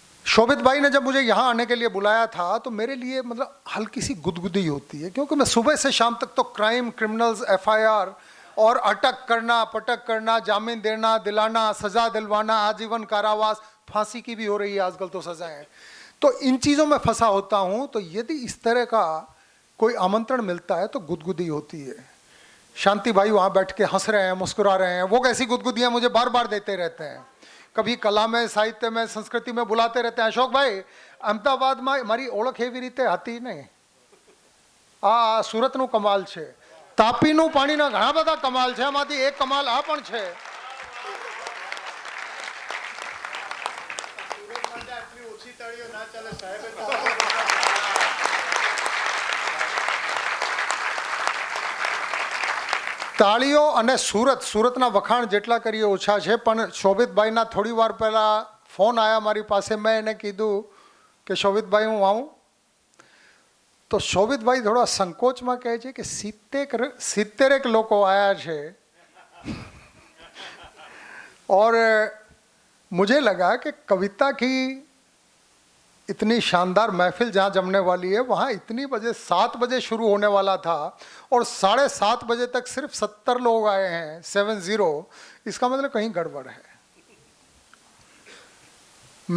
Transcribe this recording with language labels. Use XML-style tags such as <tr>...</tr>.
<hi>शोभित भाई ने जब मुझे यहाँ आने के लिए बुलाया था तो मेरे लिए मतलब हल्की सी गुदगुदी होती है, क्योंकि मैं सुबह से शाम तक तो क्राइम, क्रिमिनल्स, FIR और अटक करना, पटक करना, जामीन देना, दिलाना, सजा दिलवाना, आजीवन कारावास, फांसी की भी हो रही है आजकल तो सजाएं, तो इन चीज़ों में फंसा होता हूँ। तो यदि इस तरह का कोई आमंत्रण मिलता है तो गुदगुदी होती है। शांति भाई वहाँ बैठ के हंस रहे हैं, मुस्कुरा रहे हैं, वो कैसी गुदगुदियाँ मुझे बार बार देते रहते हैं। कभी कला में, साहित्य में, संस्कृति में बुलाते रहते हैं। अशोक भाई, अहमदाबाद में</hi> <gu>મારી ઓળખ એવી રીતે હતી નહીં, આ સુરતનું કમાલ છે, તાપીનું પાણીના ઘણા બધા કમાલ છે, એમાંથી એક કમાલ આ પણ છે। તાળીઓ અને સુરતના વખાણ જેટલા કરીએ ઓછા છે, પણ શોભિતભાઈના થોડી વાર પહેલાં ફોન આવ્યા મારી પાસે, મેં એને કીધું કે શોભિતભાઈ હું આવું, તો શોભિતભાઈ થોડા સંકોચમાં કહે છે કે 70 લોકો આયા છે।</gu> <hi>और मुझे लगा कि कविता की इतनी शानदार महफिल जहाँ जमने वाली है, वहाँ इतनी बजे 7 बजे शुरू होने वाला था और 7:30 बजे तक सिर्फ 70 लोग आए हैं, 70, इसका मतलब कहीं गड़बड़ है।</hi>